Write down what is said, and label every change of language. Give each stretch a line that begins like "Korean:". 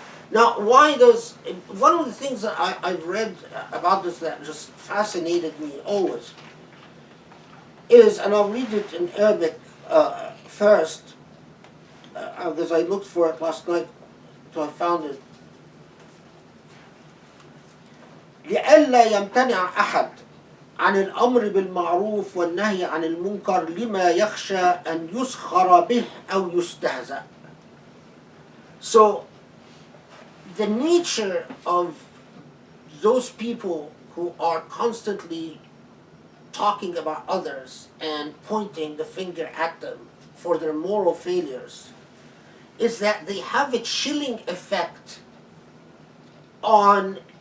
English: Now, why does one of the things that I've read about this that just fascinated me always is, and I'll read it in Arabic first. Because I looked for it last night until I found it.
Arabic: لئلا يمتنع أحد عن الأمر بالمعروف والنهي عن المنكر لما يخشى أن يسخر به أو يستهزأ.
English: So, the nature of those people who are constantly talking about others and pointing the finger at them for their moral failures is that they have a chilling effect on